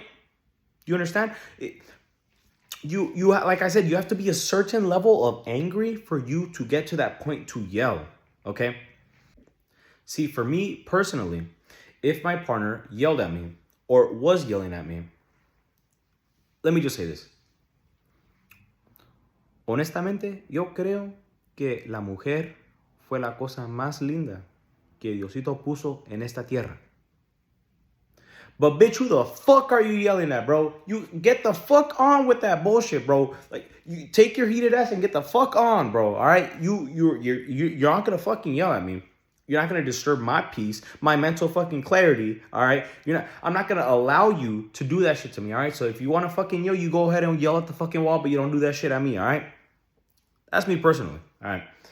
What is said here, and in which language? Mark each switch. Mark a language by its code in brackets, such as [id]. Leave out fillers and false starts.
[en] Do you understand? You like I said, you have to be a certain level of angry for you to get to that point to yell, okay? See, for me personally, if my partner yelled at me or was yelling at me, let me just say this. [es] Honestamente, yo creo que la mujer fue la cosa más linda que Diosito puso en esta tierra. [en] But bitch, who the fuck are you yelling at, bro? You get the fuck on with that bullshit, bro. Like, you take your heated ass and get the fuck on, bro. All right, you're not gonna fucking yell at me. You're not gonna disturb my peace, my mental fucking clarity. All right, I'm not gonna allow you to do that shit to me. All right, so if you wanna fucking yell, you go ahead and yell at the fucking wall, but you don't do that shit at me. All right, that's me personally. All right.